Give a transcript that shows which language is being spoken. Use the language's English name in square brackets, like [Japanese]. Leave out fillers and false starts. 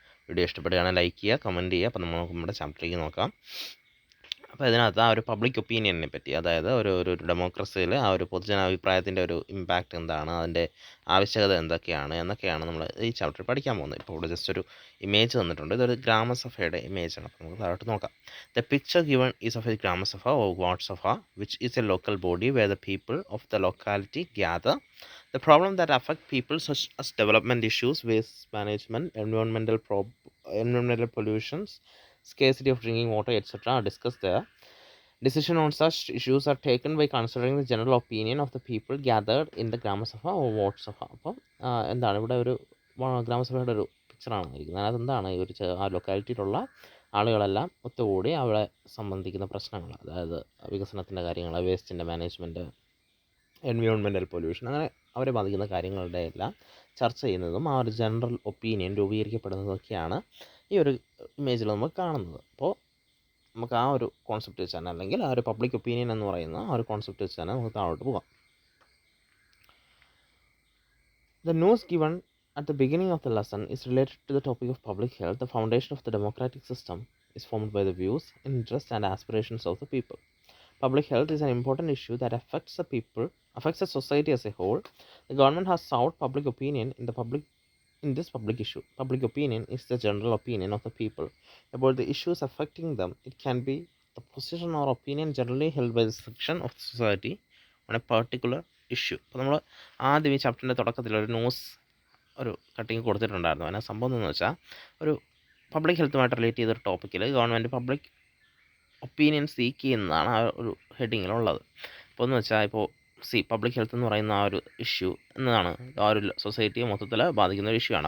[Malayalam] Video ഇഷ്ടപ്പെടുകയാണെങ്കിൽ like ചെയ്യുക, comment ചെയ്യുക. അപ്പോൾ നമ്മൾ നമ്മുടെ ചാപ്റ്ററിലേക്ക് നോക്കാം. അപ്പോൾ ഇതിനകത്ത് ആ ഒരു പബ്ലിക് ഒപ്പീനിയനെ പറ്റി, അതായത് ഒരു ഡെമോക്രസിയിൽ ആ ഒരു പൊതുജനാഭിപ്രായത്തിൻ്റെ ഒരു ഇമ്പാക്റ്റ് എന്താണ്, അതിൻ്റെ ആവശ്യകത എന്തൊക്കെയാണ് എന്നൊക്കെയാണ് നമ്മൾ ഈ ചാപ്റ്ററിൽ പഠിക്കാൻ പോകുന്നത്. ഇപ്പോൾ ഇവിടെ ജസ്റ്റ് ഒരു ഇമേജ് തന്നിട്ടുണ്ട്. ഇതൊരു ഗ്രാമസഭയുടെ ഇമേജാണ്. അപ്പോൾ നമുക്ക് താഴോട്ട് നോക്കാം. [English] The picture given is of a Gram Sabha or Ward Sabha, which is a local body where the people of the locality gather. The problem that affect people such as development issues, waste management, environmental pollutions, scarcity of drinking water, etc. are discussed there. Decision on such issues are taken by considering the general opinion of the people gathered in the Gram Sabha or Ward Sabha. [Malayalam] അപ്പം എന്താണ് ഇവിടെ ഒരു ഗ്രാമസഭയുടെ ഒരു പിക്ചറാണ് ഇരിക്കുന്നത്. അതിനകത്ത് എന്താണ് ഈ ഒരു ആ ലൊക്കാലിറ്റിയിലുള്ള ആളുകളെല്ലാം ഒത്തുകൂടി അവിടെ സംബന്ധിക്കുന്ന പ്രശ്നങ്ങൾ, അതായത് വികസനത്തിൻ്റെ കാര്യങ്ങൾ, വേസ്റ്റിൻ്റെ മാനേജ്മെൻറ്റ്, എൻവയോൺമെൻറ്റൽ പൊല്യൂഷൻ, അങ്ങനെ അവരെ ബാധിക്കുന്ന കാര്യങ്ങളുടെ എല്ലാം ചർച്ച ചെയ്യുന്നതും ആ ഒരു ജനറൽ ഒപ്പീനിയൻ രൂപീകരിക്കപ്പെടുന്നതൊക്കെയാണ് ഈ ഒരു ഇമേജിൽ നമ്മൾ കാണുന്നത്. അപ്പോൾ നമുക്ക് ആ ഒരു കോൺസെപ്റ്റ് വെച്ച് തന്നെ, അല്ലെങ്കിൽ ആ ഒരു പബ്ലിക് ഒപ്പീനിയൻ എന്ന് പറയുന്ന ആ ഒരു കോൺസെപ്റ്റ് വെച്ച് തന്നെ നമുക്ക് താഴോട്ട് പോകാം. [English] The news given at the beginning of the lesson is related to the topic of public health. The foundation of the democratic system is formed by the views, interests, and aspirations of the people. Public health is an important issue that affects the society as a whole. The government has sought public opinion in this public issue. Public opinion is the general opinion of the people about the issues affecting them. It can be the position or opinion generally held by the section of the society on a particular issue. [Malayalam] അപ്പോൾ നമ്മൾ ആദ്യം ഈ ചാപ്റ്ററിൻ്റെ തുടക്കത്തിൽ ഒരു news ഒരു cutting കൊടുത്തിട്ടുണ്ടായിരുന്നു. അതിന് സംഭവം എന്ന് വെച്ചാൽ, ഒരു പബ്ലിക് ഹെൽത്തുമായിട്ട് റിലേറ്റ് ചെയ്തൊരു ടോപ്പിക്കിൽ ഗവൺമെൻറ് പബ്ലിക് ഒപ്പീനിയൻ സീക്ക് ചെയ്യുന്നതാണ് ആ ഒരു ഹെഡിങ്ങിലുള്ളത്. അപ്പോൾ എന്ന് വെച്ചാൽ, ഇപ്പോൾ പബ്ലിക് ഹെൽത്ത് എന്ന് പറയുന്ന ആ ഒരു ഇഷ്യൂ എന്നതാണ് ആ ഒരു സൊസൈറ്റിയെ മൊത്തത്തിൽ ബാധിക്കുന്ന ഒരു ഇഷ്യൂ ആണ്.